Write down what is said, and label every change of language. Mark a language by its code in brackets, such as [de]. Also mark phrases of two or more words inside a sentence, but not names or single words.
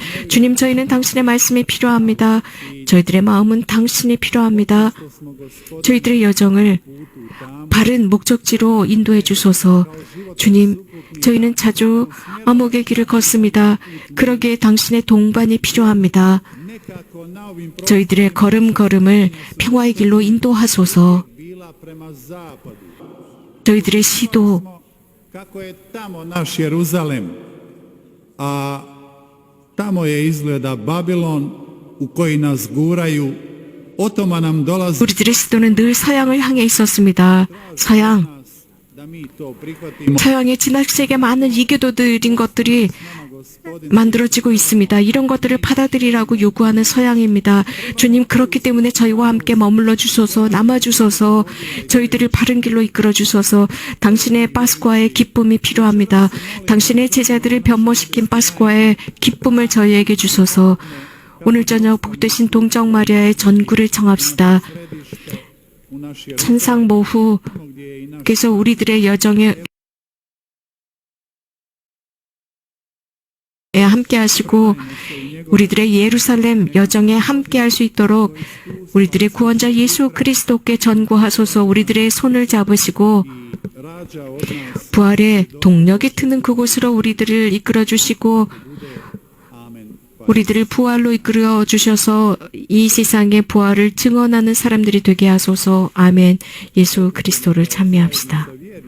[ko] 주님, 저희는 당신의 말씀이 필요합니다. 저희들의 마음은 당신이 필요합니다. 저희들의 여정을 바른 목적지로 인도해 주소서. 주님, 저희는 자주 암흑의 길을 걷습니다. 그러기에 당신의 동반이 필요합니다. [hr] nekako na ovim [ko] 저희들의 걸음걸음을 평화의 길로 인도하소서. [hr] bila prema zapadu. [ko] 저희들의 시도, [hr] kako je tamo naš Jeruzalem, a tamo je izgleda Babilon u koji nas guraju, otoma nam dolazi [ko] 우리들의 시도는 늘 서양을 향해 있었습니다. 서양, [hr] da mi to prihvatimo. [ko] 서양의 지나치게 많은 이교도들인 것들이 만들어지고 있습니다. 이런 것들을 받아들이라고 요구하는 서양입니다. 주님, 그렇기 때문에 저희와 함께 머물러 주소서, 남아 주소서, 저희들을 바른 길로 이끌어 주소서. 당신의 파스쿠아의 기쁨이 필요합니다. 당신의 제자들을 변모시킨 파스쿠아의 기쁨을 저희에게 주소서. 오늘 저녁 복되신 동정 마리아의 전구를 청합시다. [hr] U naš [ko] 천상모후께서 우리들의 여정에 함께 하시고 우리들의 예루살렘 여정에 함께 할 수 있도록 우리들의 구원자 예수 그리스도께 전구하소서. 우리들의 손을 잡으시고 [hr] rađa od nas. [ko] 부활의 동력이 트는 그곳으로 우리들을 이끌어 주시고 [hr] Amen. [ko] 우리들을 부활로 이끌어 주셔서 이 세상의 부활을 증언하는 사람들이 되게 하소서. 아멘. 예수 그리스도를 찬미합시다.